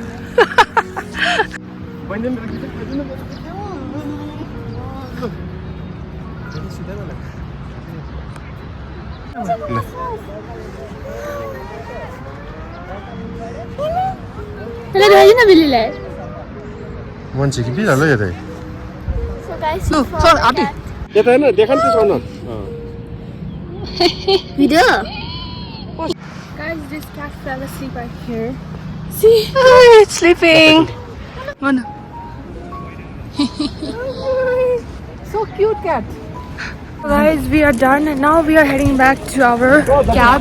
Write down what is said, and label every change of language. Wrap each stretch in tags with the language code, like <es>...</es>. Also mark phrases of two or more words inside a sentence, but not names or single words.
<ne>मान्छे कि बिरालो यतै</ne> <en>So guys,</en> <ne>लु चल आटी यता हैन देखा नि त्यसो</ne> <en>video. Guys, this cat fell asleep right here. it's sleeping so cute cat. Guys, we are done and now we are heading back to our cab.</en>